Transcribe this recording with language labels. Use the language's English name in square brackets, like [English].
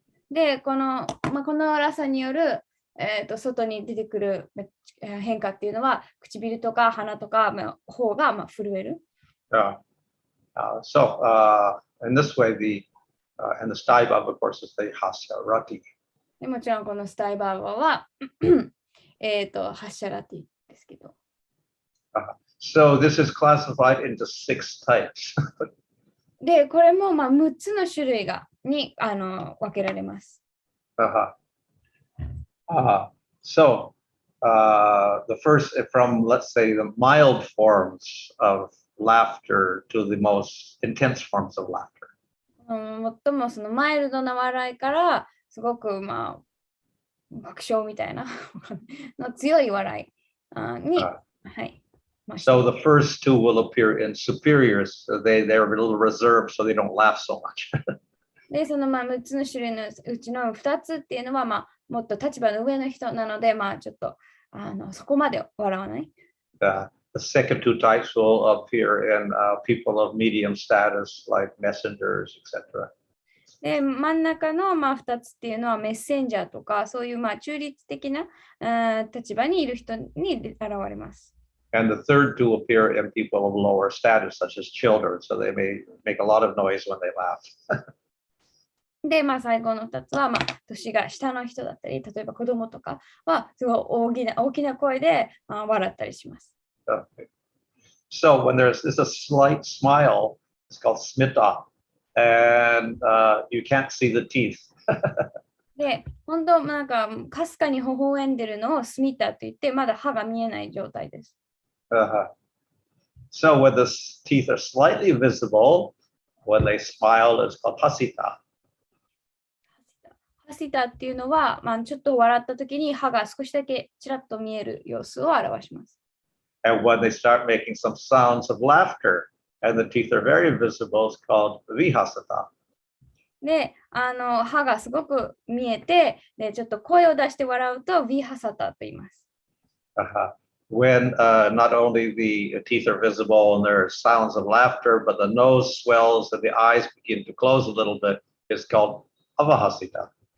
[Japanese] で、このラサによる、外に出てくる変化っていうのは、唇とか鼻とか頬が震える。 [English] So in this way, and the staibhava, of course, is the hasya rati. [Japanese] でもちろんこのスタイバーバはハッシャラティですけど。 [English] So this is classified into 6 types. [Japanese] で、これも6つの種類に分けられます。 [English] So the first, from let's say the mild forms of laughter to the most intense forms of laughter. [Japanese] 最もそのマイルドな笑いからすごく爆笑みたいなの強い笑いに、はい。 [English] So the first 2 will appear in superiors. So they're a little reserved, so they don't laugh so much. [Japanese] で、その6つの種類のうちの2つっていうのは、もっと立場の上の人なので、ちょっとそこまで笑わない。 [English] The second 2 types will appear in people of medium status, like messengers, etc. [Japanese] で、真ん中の2つっていうのはメッセンジャーとか、そういう中立的な立場にいる人に現れます。 [English] And the third 2 appear in people of lower status, such as children, so they may make a lot of noise when they laugh. [Japanese] で、最後の2つは、年が下の人だったり、例えば子供とかは、すごい大きな声で笑ったりします。 [English] Okay. So when there's a slight smile, it's called smita, and you can't see the teeth. [Japanese] で、本当かすかに微笑んでるのをスミタと言って、まだ歯が見えない状態です。 [English] So when the teeth are slightly visible, when they smile, it's called hasita. [Japanese] ハシタっていうのは、ちょっと笑った時に歯が少しだけちらっと見える様子を表します。 [English] And when they start making some sounds of laughter, and the teeth are very visible, it's called vihasata. [Japanese] で、歯がすごく見えて、で、ちょっと声を出して笑うと、ビハサタと言います。 [English] When not only the teeth are visible and there are sounds of laughter, but the nose swells and the eyes begin to close a little bit, it's called avahasita.